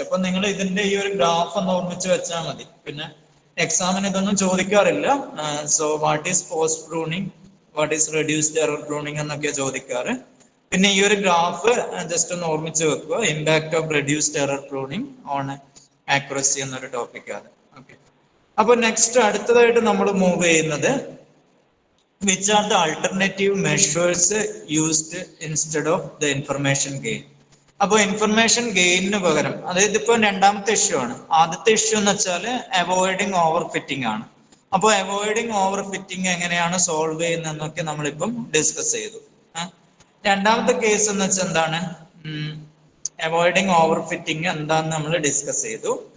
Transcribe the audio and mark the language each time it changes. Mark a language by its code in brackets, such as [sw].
[ml] അപ്പൊ നിങ്ങൾ ഇതിന്റെ ഈ ഒരു ഗ്രാഫ് ഒന്ന് ഓർമ്മിച്ച് വെച്ചാൽ മതി. പിന്നെ എക്സാമിന് ഇതൊന്നും ചോദിക്കാറില്ല. [en] so what is post pruning, what is reduced error pruning [ml] എന്നൊക്കെ ചോദിക്കാറ്. പിന്നെ ഈ ഒരു ഗ്രാഫ് ജസ്റ്റ് ഒന്ന് ഓർമ്മിച്ച് വെക്കുക, [en] impact of reduced error pruning on accuracy [ml] എന്നൊരു ടോപ്പിക്കാണ്. ഓക്കെ, അപ്പൊ നെക്സ്റ്റ് അടുത്തതായിട്ട് നമ്മൾ മൂവ് ചെയ്യുന്നത് [en] which are the alternative measures used instead of the information gain. [ml] അപ്പോൾ ഇൻഫർമേഷൻ ഗെയിനിന് പകരം, അതായത് ഇപ്പൊ രണ്ടാമത്തെ ഇഷ്യൂ ആണ്. ആദ്യത്തെ ഇഷ്യൂ എന്ന് വെച്ചാൽ അവോയ്ഡിങ് ഓവർ ഫിറ്റിംഗ് ആണ്. അപ്പോൾ അവോയ്ഡിങ് ഓവർ ഫിറ്റിംഗ് എങ്ങനെയാണ് സോൾവ് ചെയ്യുന്നതെന്നൊക്കെ നമ്മളിപ്പം ഡിസ്കസ് ചെയ്തു. രണ്ടാമത്തെ കേസ് എന്ന് വെച്ചാൽ എന്താണ്, അവോയ്ഡിങ് ഓവർ ഫിറ്റിംഗ് എന്താന്ന് നമ്മൾ ഡിസ്കസ് ചെയ്തു.